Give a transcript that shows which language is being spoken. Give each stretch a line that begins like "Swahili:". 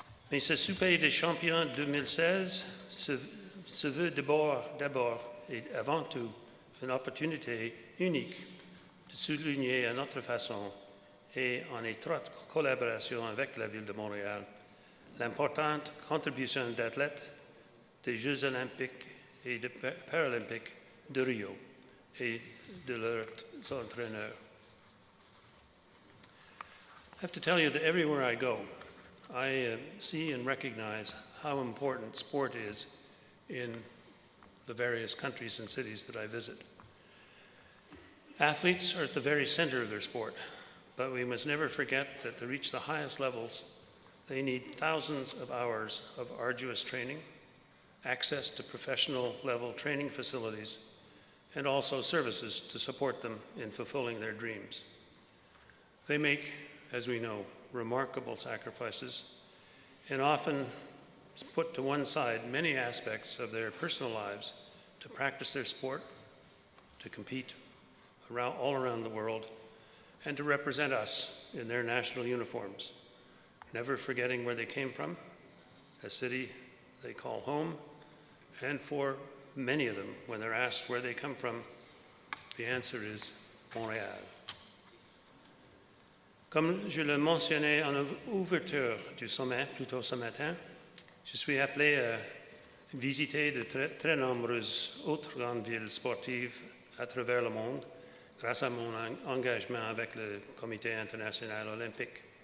French: Mais ce souper des champions 2016 se veut d'abord et avant tout une opportunité unique de souligner à notre façon et en étroite collaboration avec la Ville de Montréal l'importante contribution d'athlètes des Jeux olympiques et de Paralympiques de Rio et de leurs entraîneurs.
English: I have to tell you that everywhere I go, I see and recognize how important sport is in the various countries and cities that I visit. Athletes are at the very center of their sport, but we must never forget that to reach the highest levels, they need thousands of hours of arduous training, access to professional-level training facilities, and also services to support them in fulfilling their dreams. They make, as we know, remarkable sacrifices and often put to one side many aspects of their personal lives to practice their sport, to compete all around the world, and to represent us in their national uniforms, never forgetting where they came from, a city they call home, and for many of them, when they're asked where they come from, the answer is Montreal.
French: Comme je le mentionnais en ouverture du sommet, plus tôt ce matin, je suis appelé à visiter de très nombreuses autres grandes villes sportives à travers le monde grâce à mon engagement avec le Comité international olympique.